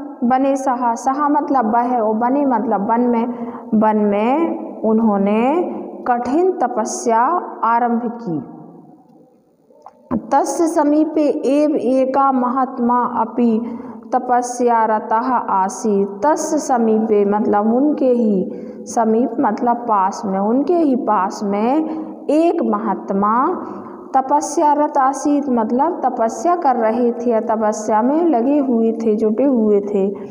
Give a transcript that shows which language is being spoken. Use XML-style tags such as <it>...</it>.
<hi>वने सह मतलब वह, और वने मतलब वन में उन्होंने कठिन तपस्या आरंभ की।</hi> <sa>तस्य समीपे एव एका महात्मा अपि तपस्यारतः आसीत्। तस्य समीपे</sa> <hi>मतलब उनके ही समीप मतलब पास में, उनके ही पास में एक महात्मा</hi> <sa>तपस्यारत आसीत्</sa> <hi>मतलब तपस्या कर रहे थे, तपस्या में लगे हुए थे, जुटे हुए थे।</hi>